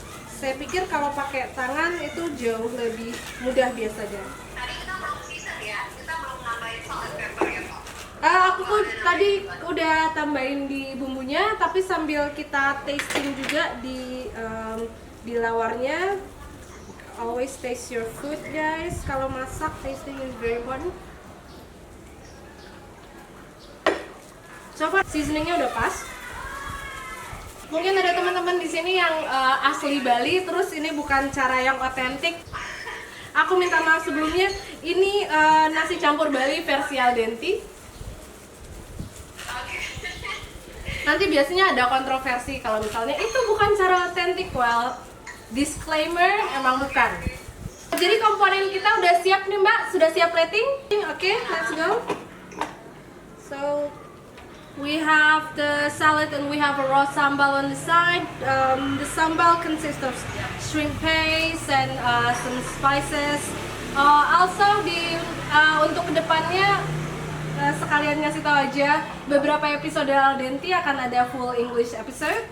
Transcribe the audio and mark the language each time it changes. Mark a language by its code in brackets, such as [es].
[id] Saya pikir kalau pakai tangan itu jauh lebih mudah biasanya. Tadi kita belum season ya? Kita belum nambahin salt and pepper ya Pak? Aku tadi udah tambahin di bumbunya, tapi sambil kita tasting juga di lawarnya. [en] Always taste your food guys. [id] Kalau masak, [en] tasting is very important. [id] Coba seasoningnya udah pas. Mungkin ada teman-teman di sini yang asli Bali, terus ini bukan cara yang otentik. Aku minta maaf sebelumnya. Ini nasi campur Bali versi al dente. Nanti biasanya ada kontroversi kalau misalnya itu bukan cara otentik. Well, disclaimer, emang bukan. Jadi komponen kita udah siap nih Mbak, sudah siap plating? Oke, [en] let's go. So we have the salad and we have a raw sambal on the side. The sambal consists of shrimp paste and some spices. [id] Also untuk kedepannya sekalian ngasih tahu aja, beberapa episode al dente akan ada full English episode.